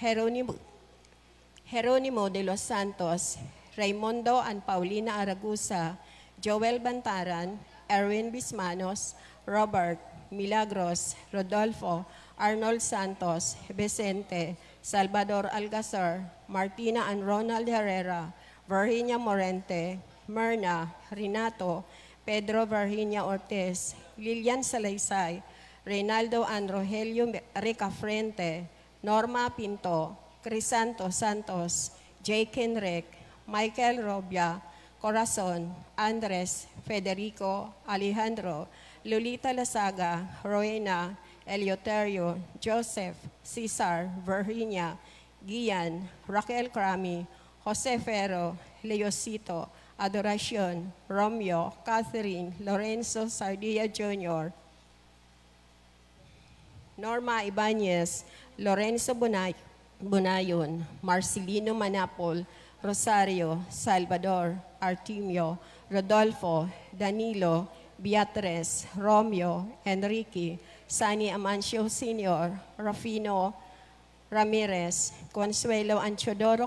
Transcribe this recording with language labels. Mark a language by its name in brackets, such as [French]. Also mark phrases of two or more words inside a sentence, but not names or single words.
[English] Jeronimo de los Santos, Raimundo and Paulina Aragusa, Joel Bantaran, Erwin Bismanos, Robert, Milagros, Rodolfo, Arnold Santos, Vicente, Salvador Algazar, Martina and Ronald Herrera, Virginia Morente, Myrna, Renato, Pedro Virginia Ortiz, Lilian Salaysay, Reynaldo and Rogelio Ricafrente, Norma Pinto, Crisanto Santos, Jake Henrique, Michael Robia, Corazon, Andres, Federico, Alejandro, Lolita Lasaga, Rowena, Eleuterio, Joseph, Cesar, Virginia, Gian, Raquel Crami, Jose Ferro, Leosito, Adoracion, Romeo, Catherine, Lorenzo Sardia Jr., Norma Ibanez, Lorenzo Bonayon, Marcelino Manapol, Rosario, Salvador, Artemio, Rodolfo, Danilo, Beatriz, Romeo, Enrique, Sani Amancio Sr., Rafino Ramirez, Consuelo Anchodoro